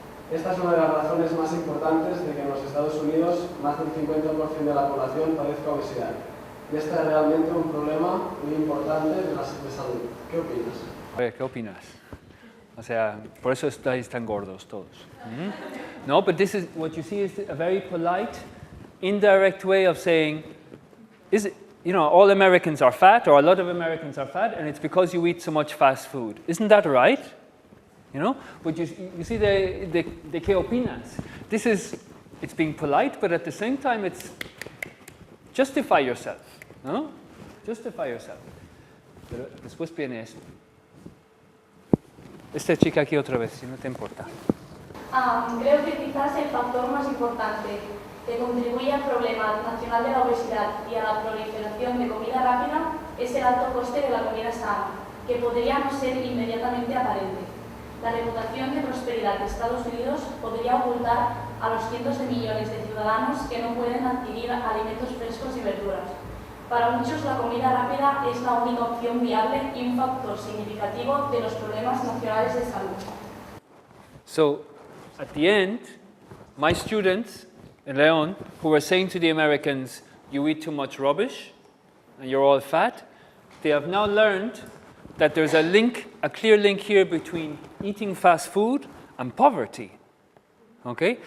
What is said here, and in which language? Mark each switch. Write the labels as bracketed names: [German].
[Spanish] Esta es una de las razones más importantes de que en los Estados Unidos más del 50% de la población padezca obesidad. Y este es realmente un problema muy importante de salud. ¿Qué opinas? Oye, ¿qué opinas? O sea, por eso estáis tan gordos todos. [English] No, but this is, what you see is a very polite, indirect way of saying, is it, you know, all Americans are fat, or a lot of Americans are fat, and it's because you eat so much fast food. Isn't that right? You know? But you see the [Spanish] ¿qué opinas? [English] This is, it's being polite, but at the same time it's justify yourself, ¿no? Justify yourself. [Spanish] Pero después viene esto. Esta chica aquí otra vez, si no te importa. Creo que quizás el factor más importante que contribuye al problema nacional de la obesidad y a la proliferación de comida rápida es el alto coste de la comida sana, que podría no ser inmediatamente aparente. La reputación de prosperidad de Estados Unidos podría ocultar a los cientos de millones de ciudadanos que no pueden adquirir alimentos frescos y verduras. Para muchos la comida rápida es la única opción viable y un factor significativo de los problemas nacionales de salud. [English] So, at the end, my students in León, who were saying to the Americans, you eat too much rubbish and you're all fat, they have now learned that there's a link, a clear link here between eating fast food and poverty. Okay?